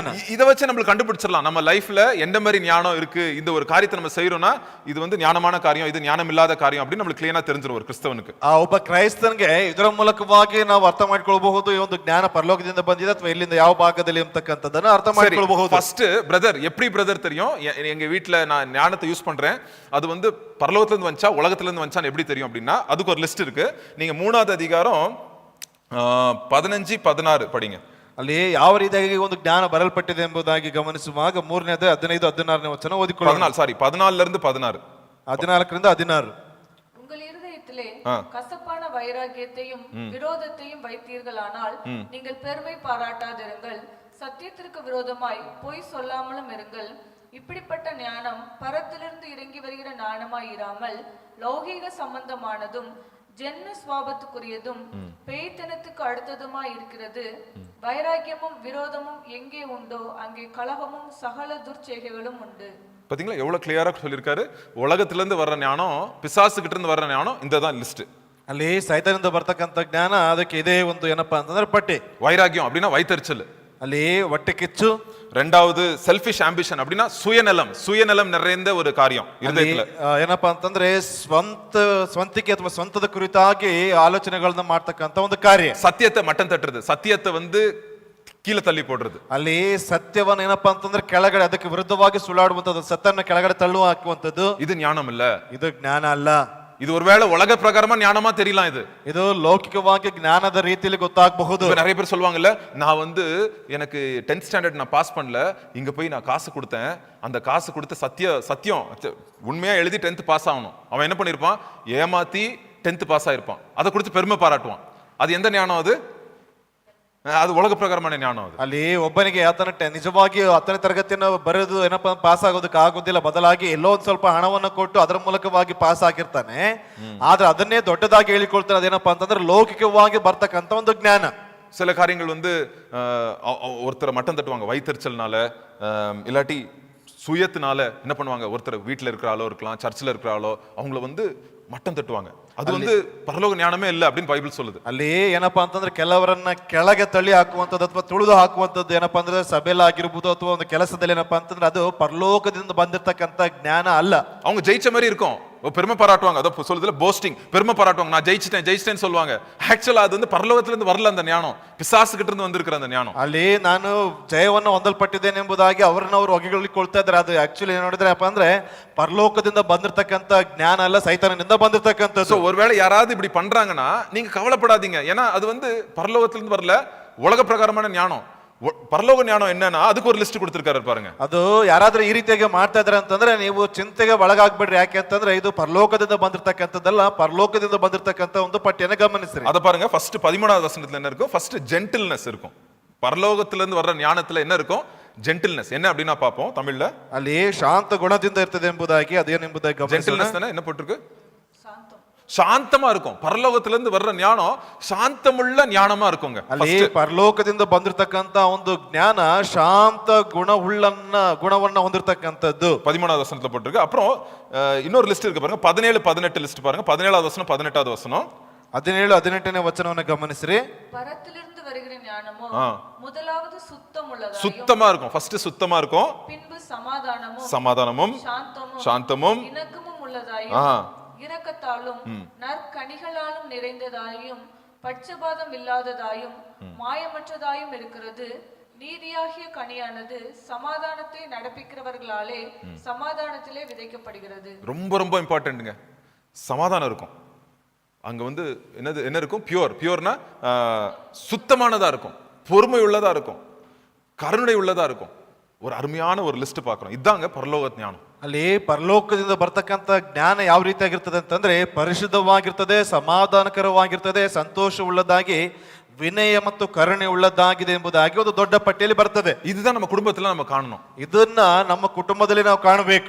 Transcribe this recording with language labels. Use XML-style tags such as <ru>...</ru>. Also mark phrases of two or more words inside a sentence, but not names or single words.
<ta>இத வச்சு நம்ம கண்டுபிடிச்சிடலாம் நம்ம லைஃப்ல எந்த மாதிரி ஞானம் இருக்கு, இந்த ஒரு காரியத்தை நம்ம செய்யறோம்னா இது வந்து ஞானமான காரியம், இது ஞானம் இல்லாத காரியம் அப்படி நமக்கு</ta> <kn>ಕ್ಲಿಯರ್ ಆಗಿ</kn> <ta>தெரிஞ்சிரும் ஒரு கிறிஸ்தவனுக்கு.</ta> <kn>ಒಬ್ಬ ಕ್ರೈಸ್ತನಿಗೆ ಇದರ ಮೂಲಕವಾಗಿ ನಾವು ಅರ್ಥ ಮಾಡ್ಕೊಳ್ಬಹುದು ಈ ಒಂದು ಜ್ಞಾನ ಪರಲೋಕದಿಂದ ಬಂದಿದೆ ಅಥವಾ ಇಲ್ಲಿಂದ ಯಾವ ಭಾಗದಲ್ಲಿ ಅಂತಕ್ಕಂಥದ್ದನ್ನ ಅರ್ಥ ಮಾಡ್ಕೊಳ್ಬಹುದು.</kn> <ta>ಫಸ್ಟ್ பிரதர் எப்படி பிரதர் தெரியும்? எங்க வீட்ல நான் ஞானத்தை யூஸ் பண்றேன், அது வந்து பரலோகத்துல இருந்து வந்துச்சா உலகத்துல இருந்து வந்துச்சான்னு எப்படி தெரியும் அப்படின்னா அதுக்கு ஒரு லிஸ்ட் இருக்கு. நீங்க 3வது அதிகாரம் 15 16 படிங்க.</ta> <kn>ಅಲ್ಲಿ ಯಾವ ರೀತಿಯಾಗಿ ಒಂದು ಜ್ಞಾನ ಬರಲ್ಪಟ್ಟಿದೆ ಎಂಬುದಾಗಿ ಗಮನಿಸುವಾಗ 3ನೇ ಅಧ್ಯಾಯ 15 16ನೇ ವಚನ ಓದಿಕೊಳ್ಳೋಣ.</kn> <ta>14 ல இருந்து 16.</ta> <kn>14 ರಿಂದ 16.</kn> <ta>உங்கள் இருதயத்திலே கசப்பான வைராகியத்தையும் விரோதத்தையும் வைத்தீர்களானால் நீங்கள் பெருமை பாராட்டாதிருங்கள், சத்தியத்திற்கு விரோதமாய் பொய் சொல்லாமலும் இருங்கள். இப்படிப்பட்ட ஞானம் பரத்திலிருந்து இறங்கி வருகிற ஞானமாய் இராமல் லௌகீக சம்பந்தமானதும் ஜென்ம சுவாபத்துக்குரியதும் பேய்த்தனத்துக்கு அடுத்ததுமாய் இருக்கிறது. வைராக்கியமும் விரோதமும் எங்கே உண்டோ அங்கே கலகமும் சகல துர்ச்செய்கைகளும் உண்டு. பாத்தீங்களா எவ்வளவு கிளியரா சொல்லியிருக்காரு? உலகத்துல இருந்து வர்ற ஞானம், பிசாசு கிட்ட இருந்து வர்ற ஞானம், இந்த தான் லிஸ்ட்.</ta> <kn>ಅಲ್ಲಿ ಸೈತಾನದಿಂದ ಬರ್ತಕ್ಕಂಥ ಜ್ಞಾನ ಅದಕ್ಕೆ ಇದೇ ಒಂದು ಏನಪ್ಪಾ ಅಂತಂದ್ರೆ ಪಟ್ಟಿ.</kn> <ta>வைராக்கியம் அப்படின்னா வைத்தறிச்சல்,</ta> <kn>ಅಲ್ಲಿ ಹೊಟ್ಟೆ ಕಿಚ್ಚು.</kn> <ta>ரெண்டாவது</ta> <en>selfish ambition</en> <ta>அப்படின்னா சுயநலம் நிறைந்த ஒரு காரியம் இருதயத்துல.</ta> <kn>ಏನಪ್ಪಾ ಅಂತಂದ್ರೆ ಸ್ವಂತಿಕೆ ಅಥವಾ ಸ್ವಂತದ ಕುರಿತಾಗಿ ಆಲೋಚನೆಗಳನ್ನ ಮಾಡ್ತಕ್ಕಂಥ ಒಂದು ಕಾರ್ಯ.</kn> <ta>சத்தியத்தை மட்டம் தட்டுறது, சத்தியத்தை வந்து கீழே தள்ளி போடுறது.</ta> <kn>ಅಲ್ಲಿ ಸತ್ಯವನ್ನ ಏನಪ್ಪಾ ಅಂತಂದ್ರೆ ಕೆಳಗಡೆ ಅದಕ್ಕೆ ವಿರುದ್ಧವಾಗಿ ಸುಳ್ಳಾಡುವಂತದ್ದು, ಸತ್ಯನ ಕೆಳಗಡೆ ತಳ್ಳು ಹಾಕುವಂತದ್ದು,</kn> <ta>இது ஞானம் இல்ல,</ta> <kn>ಇದು ಜ್ಞಾನ ಅಲ್ಲ.</kn> <ta>இது ஒருவேளை உலக பிரகாரமா ஞானமா தெரியலாம்,</ta> <kn>ಇದು ಲೌಕಿಕವಾಗಿ ಜ್ಞಾನದ ರೀತಿಯಲ್ಲಿ ಗೊತ್ತಾಗಬಹುದು.</kn> <ta>நிறைய பேர் சொல்லுவாங்கல்ல, நான் வந்து எனக்கு</ta> <en>10th standard</en> <ta>நான் பாஸ் பண்ணல, இங்க போய் நான் காசு கொடுத்தேன், அந்த காசு கொடுத்த சத்தியம் உண்மையா எழுதி 10th பாஸ் ஆகணும். அவன் என்ன பண்ணிருப்பான்? ஏமாத்தி 10th பாஸ் ஆயிருப்பான், அதை கொடுத்து பெருமை பாராட்டுவான். அது எந்த ஞானம்?</ta> <kn>ಅದು ಒಳಗ ಪ್ರಕಾರமான ಜ್ಞಾನ. ಅದು ಅಲ್ಲಿ ಒಬ್ಬನಿಗೆ ಆತನ ನಿಜವಾಗಿ 10ನೇ ತರಗತಿಯನ್ನು ಬರೆದು ಏನಪ್ಪಾ ಪಾಸ್ ಆಗೋದಕ್ಕೆ ಆಗೋದಿಲ್ಲ, ಬದಲಾಗಿ ಎಲ್ಲೋ ಒಂದ್ ಸ್ವಲ್ಪ ಹಣವನ್ನು ಕೊಟ್ಟು ಅದರ ಮೂಲಕವಾಗಿ ಪಾಸ್ ಆಗಿರ್ತಾನೆ. ಆದ್ರೆ ಅದನ್ನೇ ದೊಡ್ಡದಾಗಿ ಹೇಳಿಕೊಳ್ತಾನೆ. ಅದೇನಪ್ಪಾ ಅಂತಂದ್ರೆ ಲೌಕಿಕವಾಗಿ ಬರ್ತಕ್ಕಂಥ ಒಂದು ಜ್ಞಾನ.</kn> <ta>சில காரியங்கள் வந்து ஒருத்தரை மட்டம் தட்டுவாங்க வைத்தறிச்சல்னால, இல்லாட்டி சுயத்தினால என்ன பண்ணுவாங்க, ஒருத்தர் வீட்டில் இருக்கிற ஆளோ இருக்கலாம், சர்ச்சில் இருக்கிற ஆளோ, அவங்கள வந்து மட்டம் தட்டுவாங்க.</ta> <kn>ಅದು ಒಂದು ಪರಲೋಕ ಜ್ಞಾನವೇ ಇಲ್ಲ</kn> <ta>அப்படின்னு ಬೈಬಲ್ சொல்லுது.</ta> <kn>ಅಲ್ಲಿ ಏನಪ್ಪಾ ಅಂತಂದ್ರೆ ಕೆಲವರನ್ನ ಕೆಳಗೆ ತಳ್ಳಿ ಹಾಕುವಂಥದ್ದು ಅಥವಾ ತುಳಿದು ಹಾಕುವಂಥದ್ದು ಏನಪ್ಪಾ ಅಂದ್ರೆ ಸಭೆಯಲ್ಲಿ ಆಗಿರ್ಬೋದು ಅಥವಾ ಒಂದು ಕೆಲಸದಲ್ಲಿ ಏನಪ್ಪಾ ಅಂತಂದ್ರೆ ಅದು ಪರಲೋಕದಿಂದ ಬಂದಿರತಕ್ಕಂತ ಜ್ಞಾನ ಅಲ್ಲ.</kn> <ta>அவங்க ஜெயிச்ச மாதிரி இருக்கும், பெருமை பாராட்டுவாங்க. அதை சொல்லுதுல போஸ்டிங், பெருமை பாராட்டுவாங்க. நான் ஜெயிச்சிட்டேன்னு சொல்லுவாங்க. ஆக்சுவலா அது வந்து பரலோகத்துல இருந்து வரல அந்த ஞானம், பிசாசு கிட்ட இருந்து வந்திருக்கிற அந்த ஞಾನ.</ta> <kn>ಅಲ್ಲಿ ನಾನು ಜಯವನ್ನು ಹೊಂದಲ್ಪಟ್ಟಿದ್ದೇನೆ ಎಂಬುದಾಗಿ ಅವರನ್ನವರು ಹೊಗಳಿಕೊಳ್ತಾ ಇದ್ದಾರೆ. ಅದು ಆಕ್ಚುಲಿ ಏನ್ ನೋಡಿದ್ರೆ ಅಪ್ಪ ಅಂದ್ರೆ ಪರಲೋಕದಿಂದ ಬಂದಿರತಕ್ಕಂತ ಜ್ಞಾನ ಅಲ್ಲ, ಸೈತಾನನಿಂದ ಬಂದಿರತಕ್ಕಂಥದ್ದು.</kn> <ta>சோ ஒருவேளை யாராவது இப்படி பண்றாங்கன்னா நீங்க கவலைப்படாதீங்க. ஏன்னா அது வந்து பரலோகத்துல இருந்து வரல, உலக பிரகாரமான ஞானம். பரலோக ஞானம் என்னன்னா அதுக்கு ஒரு லிஸ்ட் கொடுத்திருக்காரு பாருங்க.</ta> <kn>ಅದು ಯಾರಾದ್ರೂ ಈ ರೀತಿಯಾಗಿ ಮಾಡ್ತಾ ಇದಾರೆ ಅಂತಂದ್ರೆ ನೀವು ಚಿಂತೆಗೆ ಒಳಗಾಗ್ಬಿಡ್ರಿ. ಯಾಕೆ ಅಂತಂದ್ರೆ ಇದು ಪರಲೋಕದಿಂದ ಬಂದಿರತಕ್ಕಂಥದ್ದಲ್ಲ, ಪರಲೋಕದಿಂದ ಬಂದಿರತಕ್ಕಂತ ಒಂದು ಪಟ್ಟಿಯನ್ನು ಗಮನಿಸ್ರಿ.</kn> <ta>அத பாருங்க. ஃபர்ஸ்ட் 13வது வசனத்துல என்ன இருக்கும்? ஃபர்ஸ்ட் ஜென்டில்னஸ் இருக்கும். பரலோகத்துல இருந்து வர்ற ஞானத்துல என்ன இருக்கும்? ஜென்டில்னஸ். என்ன அப்படினா பாப்போம் தமிழ்ல.</ta> <kn>ಅಲ್ಲಿ ಶಾಂತ ಗುಣದಿಂದ ಇರ್ತದೆ ಎಂಬುದಾಗಿ ಅದೇನೆಂಬುದಾಗಿ ಗಮನಿಸೋಣ.</kn> <ta>ஜென்டில்னஸ் தானே என்ன போட்டுருக்கு? சாந்தம். சாந்தமா இருக்கும். பரலோகத்துல இருந்து வர்ற ஞானம் சாந்தமுள்ள ஞானமா இருக்குங்க.</ta> <kn>ಅಲ್ಲಿ ಪರಲೋಕದಿಂದ ಬಂದಿರತಕ್ಕಂತ ಒಂದು ಜ್ಞಾನ ಶಾಂತ ಗುಣವನ್ನ ಹೊಂದಿರತಕ್ಕಂಥದ್ದು</kn> <ta>13வது வசனத்துல போட்டுருக்கு. அப்புறம் இன்னொரு லிஸ்ட் இருக்கு பாருங்க. 17 18 லிஸ்ட் பாருங்க. 17வது வசனம் 18வது வசனம்.</ta> <kn>17 18ನೇ ವಚನವನ್ನು ಗಮನಿಸ್ರಿ.</kn> <ta>பரத்திலிருந்து வருகிற ஞானமோ முதலாவது சுத்தம் உள்ளதாயும் சுத்தமா இருக்கும். ஃபர்ஸ்ட் சுத்தமா இருக்கும். பின்பு சமாதானமும் சமாதானமும் சாந்தமும் இணக்கமும் உள்ளதாயும் இரக்கத்தாலும் நற்கனிகளாலும் நிறைந்ததாயும் பட்சபாதம் இல்லாததாயும் மாயமற்றதாயும் இருக்கிறது. நீதியாகிய கனியானது சமாதானத்தை நடப்பிக்கிறவர்களாலே சமாதானத்திலே விதைக்கப்படுகிறது. ரொம்ப ரொம்ப இம்பார்ட்டன்ட்ங்க. சமாதானம் இருக்கும் அங்க வந்து. என்ன இருக்கும்? பியூர்னா சுத்தமானதா இருக்கும், பொறுமை உள்ளதா இருக்கும், கருணை உள்ளதா இருக்கும். ஒரு அருமையான ஒரு லிஸ்ட் பார்க்கிறோம். இதாங்க பரலோக ஞானம்.</ta> <kn>ಅಲ್ಲಿ ಪರಲೋಕದಿಂದ ಬರ್ತಕ್ಕಂಥ ಜ್ಞಾನ ಯಾವ ರೀತಿಯಾಗಿರ್ತದೆ ಅಂತಂದ್ರೆ ಪರಿಶುದ್ಧವಾಗಿರ್ತದೆ, ಸಮಾಧಾನಕರವಾಗಿರ್ತದೆ, ಸಂತೋಷ ಉಳ್ಳದಾಗಿ, ವಿನಯ ಮತ್ತು ಕರುಣೆ ಉಳ್ಳದಾಗಿದೆ ಎಂಬುದಾಗಿ ಒಂದು ದೊಡ್ಡ ಪಟ್ಟಿಯಲ್ಲಿ ಬರ್ತದೆ.</kn> <ta>இதுதான் நம்ம குடும்பத்துல நம்ம காணணும்.</ta> <kn>ಇದನ್ನ ನಮ್ಮ ಕುಟುಂಬದಲ್ಲಿ ನಾವು ಕಾಣಬೇಕು.</kn>